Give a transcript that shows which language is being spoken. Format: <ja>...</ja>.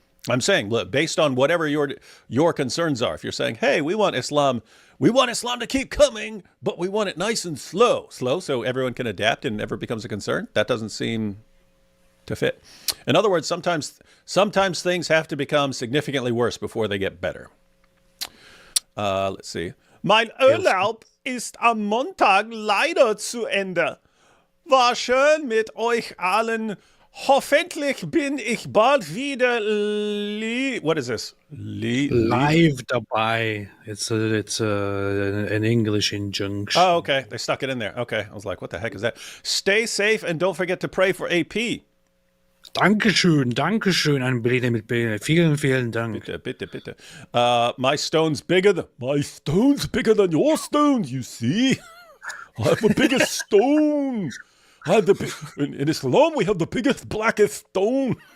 <en>I'm saying, look, based on whatever your concerns are, if you're saying, "Hey, we want Islam to keep coming, but we want it nice and slow, so everyone can adapt and never becomes a concern," that doesn't seem to fit. In other words, sometimes things have to become significantly worse before they get better. Let's see.</en> <de>Mein Urlaub ist am Montag leider zu Ende. War schön mit euch allen. Hoffentlich bin ich bald wieder</de> <en>what is this?</en> <de>Live dabei.</de> <en>It's an English injunction. Oh, okay. They stuck it in there. Okay. I was like, what the heck is that? Stay safe and don't forget to pray for AP.</en> <de>Dankeschön an Brede mit Brede. Vielen Dank. Bitte.</de> <en>My stone's bigger than your stone, you see. I have the biggest stone. In Islam, we have the biggest, blackest stone.</en>